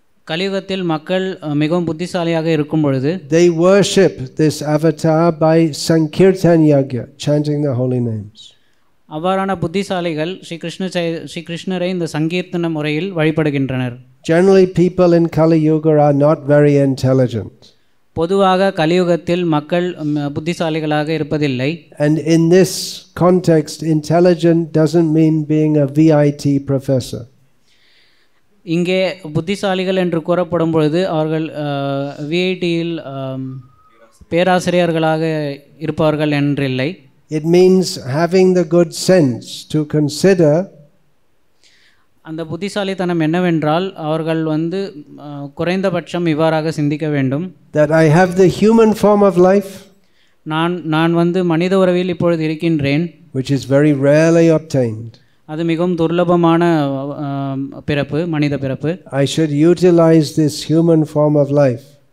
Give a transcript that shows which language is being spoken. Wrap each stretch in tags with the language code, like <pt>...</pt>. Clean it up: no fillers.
<ta>கலியுகத்தில் மக்கள் மிகவும் புத்திசாலியாக இருக்கும் பொழுது</ta> <en>they worship this avatar by Sankirtan Yagya, chanting the holy names.</en> <ta>அவ்வாறான புத்திசாலிகள் ஸ்ரீ கிருஷ்ணரை இந்த சங்கீர்த்தன முறையில் வழிபடுகின்றனர்.</ta> <en>Generally people in Kali Yuga are not very intelligent.</en> <ta>பொதுவாக கலியுகத்தில் மக்கள் புத்திசாலிகளாக இருப்பதில்லை.</ta> <en>And in this context, intelligent doesn't mean being a VIT professor.</en> <ta>இங்கே புத்திசாலிகள் என்று கூறப்படும் பொழுது அவர்கள் விஐடியில் பேராசிரியர்களாக இருப்பவர்கள் என்றில்லை.</ta> <en>It means having the good sense to consider</en> <ta>அந்த புத்திசாலித்தனம் என்னவென்றால் அவர்கள் குறைந்தபட்சம் இவ்வாறாக சிந்திக்க வேண்டும்.</ta> <en>That I have the human form of life,</en> <ta>நான் மனித உறவில் இப்பொழுது இருக்கின்றேன்,</ta> <en>which is very rarely obtained.</en> <ta>அது மிகவும் துர்லபமான பிறப்பு, மனித பிறப்பு.</ta> <en>I should utilize this human form of life.</en>